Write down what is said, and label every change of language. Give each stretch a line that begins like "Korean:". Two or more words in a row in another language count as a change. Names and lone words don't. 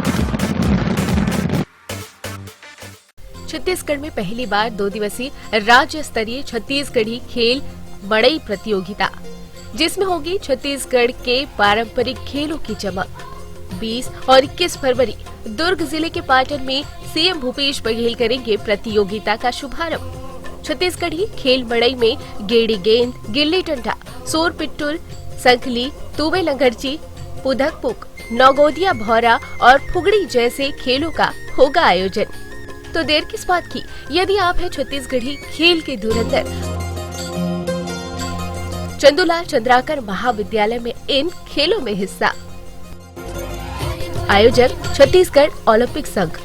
Hindi: छत्तीसगढ़ में पहली बार 2 दिवसीय राज्य स्तरीय छत्तीसगढ़ी खेल मड़ई प्रतियोगिता, जिसमें होगी छत्तीसगढ़ के पारंपरिक खेलों की चमक। 20 और 21 फरवरी दुर्ग जिले के पाटन में CM भूपेश बघेल करेंगे प्रतियोगिता का शुभारंभ। छत्तीसगढ़ी खेल मड़ई में गेड़ी गेंद, गिल्ली डंडा, सोर पिट्टुल, संखली, तुवे लंगरची, पुदकपुक, नौगोदिया भौरा और फुगड़ी जैसे खेलों का होगा आयोजन। तो देर किस बात की, यदि आप है छत्तीसगढ़ी खेल के धुरंधर, चंदूलाल चंद्राकर महाविद्यालय में इन खेलों में हिस्सा। आयोजक छत्तीसगढ़ ओलंपिक संघ।